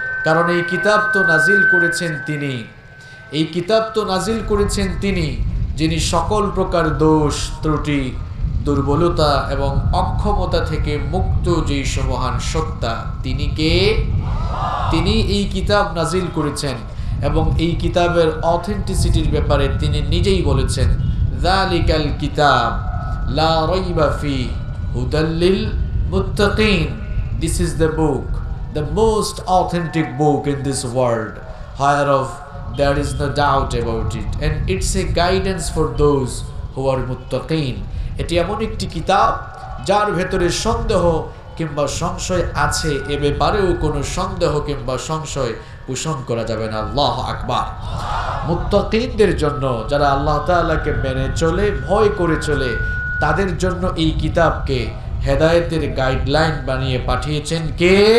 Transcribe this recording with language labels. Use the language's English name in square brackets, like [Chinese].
[Bangla] কারণ এই কিতাব তো নাজিল করেছেন তিনি, এই কিতাব তো নাজিল করেছেন তিনি যিনি সকল প্রকার দোষ, ত্রুটি, দুর্বলতা এবং অক্ষমতা থেকে মুক্ত, যেই মহান সত্তা, তিনি কে? তিনি এই কিতাব নাজিল করেছেন এবং এই কিতাবের অথেন্টিসিটির ব্যাপারে তিনি নিজেই বলেছেন, যালিকাল কিতাব লা রাইবা ফি হুদাল লিল মুত্তাকিন। [English] This is the book, the most authentic book in this world, whereof there is no doubt about it, and it's a guidance for those who are muttaqin. [Bangla] এটি এমন একটি কিতাব যার ভেতরে সন্দেহ কিংবা সংশয় আছে, এ ব্যাপারেও কোনো সন্দেহ কিংবা সংশয় পোষণ করা যাবে না। আল্লাহু আকবার। মুত্তাকিনদের জন্য, যারা আল্লাহ তাআলাকে মেনে চলে, ভয় করে চলে, তাদের জন্য এই কিতাবকে হেদায়েতের গাইডলাইন বানিয়ে পাঠিয়েছেন কে?